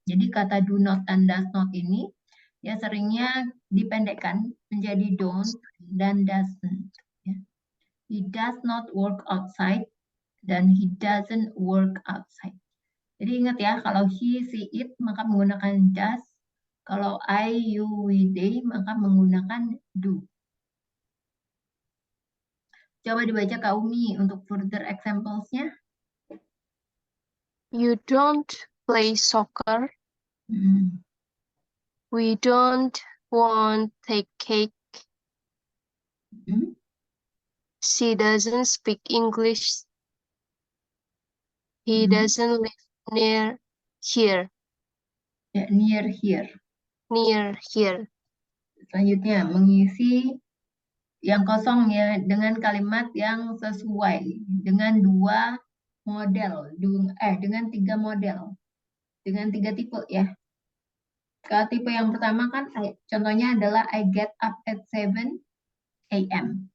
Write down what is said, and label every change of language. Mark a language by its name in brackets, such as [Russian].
[Indonesian] Jadi kata do not dan does not ini ya seringnya dipendekkan menjadi don't dan doesn't. Ya. [English] He does not work outside [Indonesian] dan [English] he doesn't work outside. [Indonesian] Jadi ingat ya, kalau he, she, it maka menggunakan does. Kalau I, you, we, they maka menggunakan do. Coba dibaca Kak Umi untuk [English] further examples-nya. You don't play soccer. We don't want take cake. She doesn't speak English. He doesn't live near here. Ya, near here. Near here. [Indonesian] Selanjutnya, mengisi yang kosong ya dengan kalimat yang sesuai dengan dua model, dengan 3 model, dengan 3 tipe ya. Kalau tipe yang pertama kan contohnya adalah [English] I get up at 7 a.m.